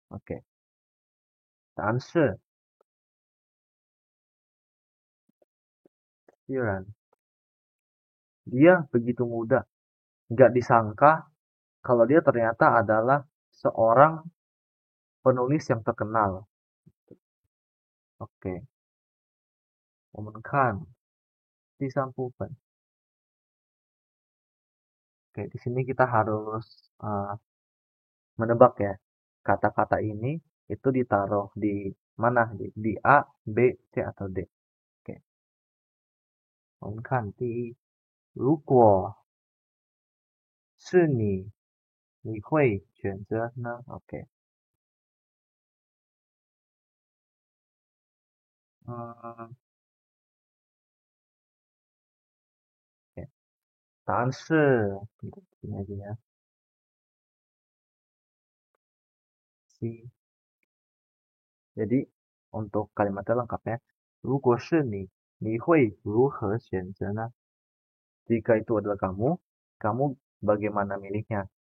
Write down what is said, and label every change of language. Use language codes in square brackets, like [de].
[zh] OK，答案是Sheeran. [id] Dia begitu muda, nggak disangka kalau dia ternyata adalah seorang penulis yang terkenal. [zh] Oke, 我们看第3部分. [id] Oke, di sini kita harus menebak ya. Kata-kata ini itu ditaruh di mana? Di A, B, C atau D. [zh] Oke, 我们看第一，如果是你，你会选择呢？OK，嗯，答案是 [id] ini aja ya. [zh] C. [id] Jadi untuk kalimatnya lengkapnya, [zh] 如果是你会如何选择呢? [id] Jika itu adalah kamu, kamu bagaimana milihnya?